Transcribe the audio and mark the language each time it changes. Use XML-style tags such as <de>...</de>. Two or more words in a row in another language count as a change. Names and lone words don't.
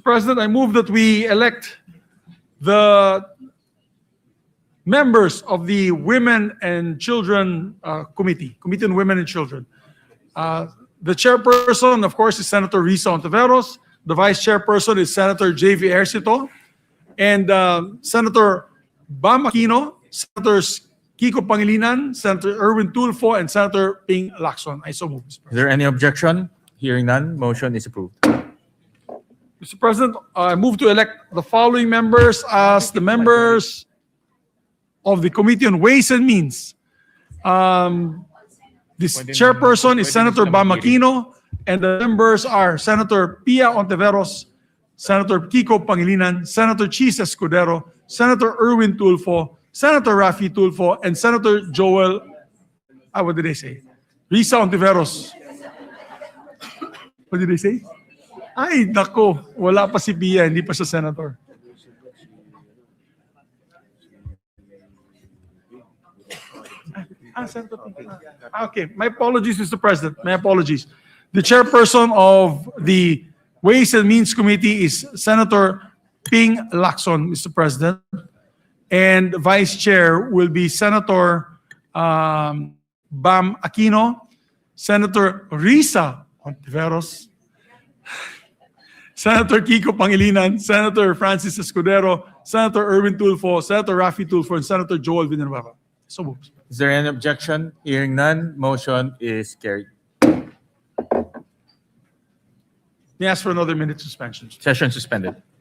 <en>President, I move that we elect the members of the Women and Children Committee on Women and Children. The chairperson, of course, is Senator Risa Ontiveros. The vice chairperson is Senator J.V. Ejercito. And Senator Bam Aquino, Senators Kiko Pangilinan, Senator Erwin Tulfo, and Senator Ping Lacson. I so move, Mr. President. Is there any objection? Hearing none, motion is approved. Mr. President, I move to elect the following members as the members of the Committee on Ways and Means. This chairperson is Senator Bam Aquino, and the members are Senator Pia Ontiveros, Senator Kiko Pangilinan, Senator Chis Escudero, Senator Erwin Tulfo, Senator Rafi Tulfo, and Senator Joel, what did they say? Risa Ontiveros. What did they say?</en> <tl>Ay, nako, wala pa si Pia, hindi pa siya senator.</tl> <en>Okay, my apologies, Mr. President. My apologies. The chairperson of the Ways and Means Committee is Senator Ping Lacson, Mr. President. And vice chair will be Senator Bam Aquino, Senator Risa Ontiveros, Senator Kiko Pangilinan, Senator Francis Escudero, Senator Erwin Tulfo, Senator Rafi Tulfo, and Senator Joel Villanueva. So moved. Is there any objection? Hearing none, motion is carried. May I ask for another minute suspension? Session suspended.</en>